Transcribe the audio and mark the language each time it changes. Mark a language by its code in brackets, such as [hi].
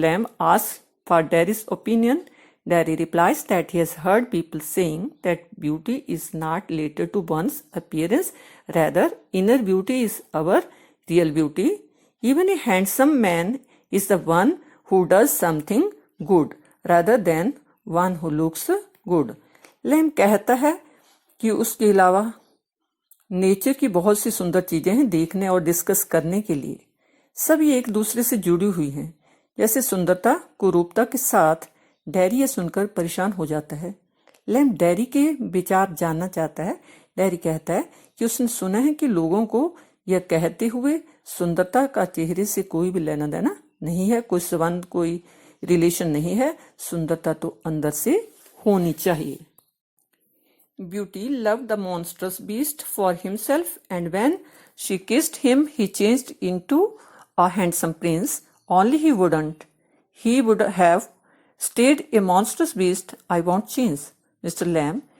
[en] Lamb asks for Daddy's opinion. Daddy replies that he has heard people saying that beauty is not related to one's appearance, rather, inner beauty is our real beauty. Even a handsome man is the one who does something good, rather than one who looks good. [hi] Lamb कहता है कि उसके अलावा nature की बहुत सी सुंदर चीजें हैं देखने और डिस्कस करने के लिए। सभी एक दूसरे से जुड़ी हुई हैं, जैसे सुंदरता कुरूपता के साथ। डैरी यह सुनकर परेशान हो जाता है। लैम डैरी के विचार जानना चाहता है। डैरी कहता है कि उसने सुना है कि लोगों को यह कहते हुए सुंदरता का चेहरे से कोई भी लेना देना नहीं है, कोई संबंध, कोई रिलेशन नहीं है। सुंदरता तो अंदर से होनी चाहिए। [en] Beauty loved the monstrous beast for himself, and when she kissed him, he changed into a handsome prince. Only he wouldn't. He would have stayed a monstrous beast. I won't change, Mr. Lamb.